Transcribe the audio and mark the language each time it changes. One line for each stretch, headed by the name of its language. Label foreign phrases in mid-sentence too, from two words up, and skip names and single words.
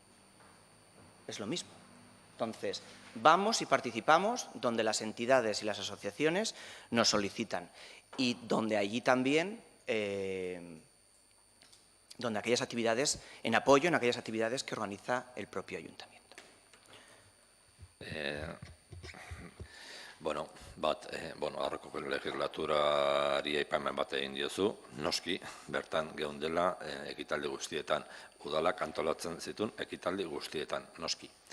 Spanish: Es lo mismo. Entonces, vamos y participamos donde las entidades y las asociaciones nos solicitan y donde allí también, donde aquellas actividades, en apoyo en aquellas actividades que organiza el propio ayuntamiento.
Basque: Aurreko legislaturari aipamen bat egin diozu, noski, bertan geundela ekitaldi guztietan, udalak antolatzen zituen ekitaldi guztietan, noski.